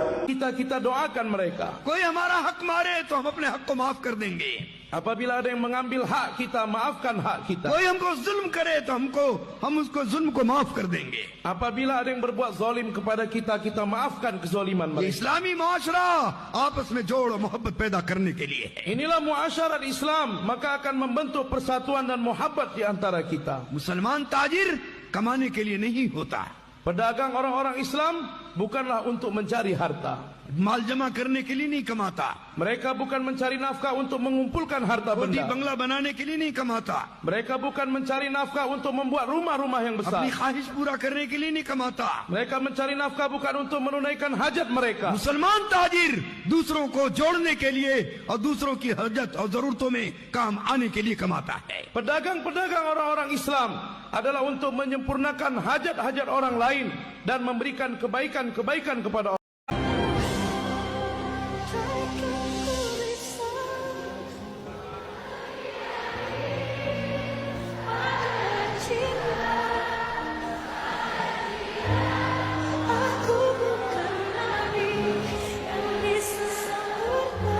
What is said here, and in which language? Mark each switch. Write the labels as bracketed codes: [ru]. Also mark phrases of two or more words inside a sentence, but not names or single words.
[id] kita doakan mereka. [ur] کوئی ہمارا حق مارے تو ہم اپنے حق کو معاف کر دیں گے. [id] Apabila ada yang mengambil hak kita, maafkan hak kita. [ur] کوئی ہم کو ظلم کرے تو ہم اس کو ظلم کو معاف کر دیں گے. [id] Apabila ada yang berbuat zalim kepada kita, kita maafkan kezaliman ये mereka. [ur] اسلامی معاشرہ آپس میں جوڑ اور محبت پیدا کرنے کے لیے ہے. [id] Inilah muasyarat Islam, maka akan membentuk persatuan dan muhabbat di antara kita. [ur] مسلمان تاجر کمانے کے لیے نہیں ہوتا, [id] Pedagang orang-orang Islam bukanlah untuk mencari harta. [ur] مال جمع کرنے کے لیے نہیں کماتا, [id] Mereka bukan mencari nafkah untuk mengumpulkan harta कोठी benda. [ur] بنگلہ بنانے کے لیے نہیں کماتا, [id] Mereka bukan mencari nafkah untuk membuat rumah-rumah yang besar. [ur] اپنی خواہش پورا کرنے کے لیے نہیں کماتا. [id] Mereka mencari nafkah bukan untuk menunaikan hajat mereka. [ur] مسلمان تاجر دوسروں کو جوڑنے کے لیے اور دوسروں کی حاجت اور ضرورتوں میں کام آنے کے لیے کماتا ہے. [id] Pedagang-pedagang orang-orang Islam adalah untuk menyempurnakan hajat-hajat orang lain dan memberikan kebaikan-kebaikan kepada orang. Aku bukan nabi yang bisa sempurna.